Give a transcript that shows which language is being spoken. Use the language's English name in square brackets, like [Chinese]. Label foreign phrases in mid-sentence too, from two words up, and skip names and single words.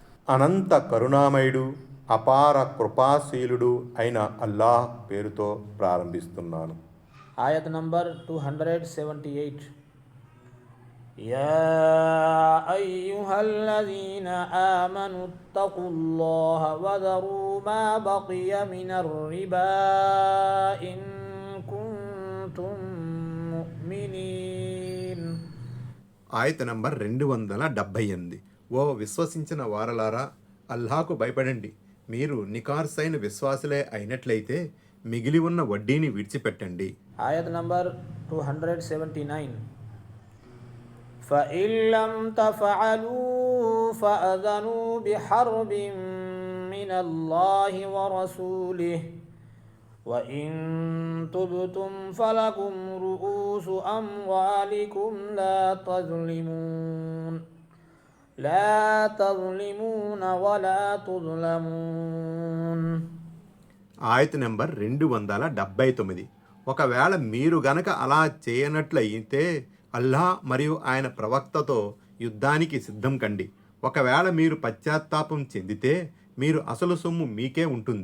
[Telugu] అనంత కరుణామయుడు అపార కృపాశీలుడు అయిన అల్లాహ్ పేరుతో ప్రారంభిస్తున్నాను. [English] Ayat number 278. [Arabic] يا أيها الذين آمنوا اتقوا الله وذروا ما بقي من الربا إن كنتم مؤمنين. [Telugu] ఆయత నంబర్ 278. ఓ విశ్వసించిన వారలారా, అల్లాహకు భయపడండి. మీరు నికార్సైన విశ్వాసులే అయినట్లయితే మిగిలి ఉన్న వడ్డీని విడిచిపెట్టండి. [English] Ayat number 279. [Arabic] فإن لم تفعلوا فأذنوا بحرب من الله ورسوله وإن تبتم فلكم رؤوس أموالكم لا تظلمون ولا تظلمون. [Telugu] ఆయత నెంబర్ 279. ఒకవేళ మీరు గనక అలా చేయనట్లయితే అల్లాహ్ మరియు ఆయన ప్రవక్తతో యుద్ధానికి సిద్ధం కండి. ఒకవేళ మీరు పశ్చాత్తాపం చెందితే మీరు అసలు సొమ్ము మీకే ఉంటుంది.